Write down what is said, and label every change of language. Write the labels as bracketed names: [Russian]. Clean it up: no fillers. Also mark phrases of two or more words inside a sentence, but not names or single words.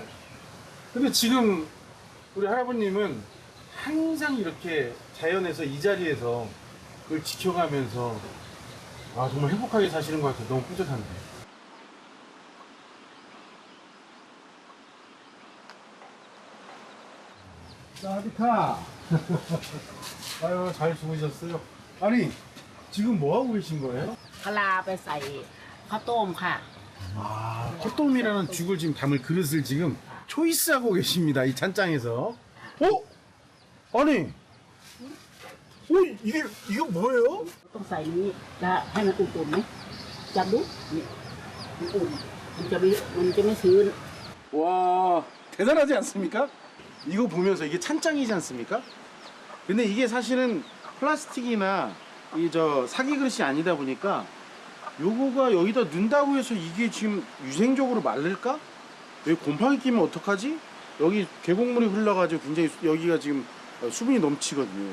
[Korean] 근데 지금 우리 할아버님은 항상 이렇게 자연에서 이 자리에서 그걸 지켜가면서 아, 정말 행복하게 사시는 것 같아요. 너무 뿌듯한데. 사디카. 아유, 잘 주무셨어요? 아니, 지금 뭐 하고 계신 거예요? [Thai] กะลาไปใส่ข้าวต้มค่ะ [Korean] 아, 콧돔이라는 죽을 지금 담을 그릇을 지금 초이스하고 계십니다. 이 찬장에서. 아니, 이거 뭐예요? [Thai] ต้องใส่นี้จะให้มันอุ่นๆไหมจับดูนี่มันอุ่นมันจะไม่ชื้น [Korean] 와, 대단하지 않습니까? 이거 보면서 이게 찬장이지 않습니까? 근데 이게 사실은 플라스틱이나 이 사기 그릇이 아니다 보니까 요거가 여기다 넣는다고 해서 이게 지금 위생적으로 마를까? 여기 곰팡이 끼면 어떡하지? 여기 계곡물이 흘러가지고 굉장히 여기가 지금 수분이 넘치거든요.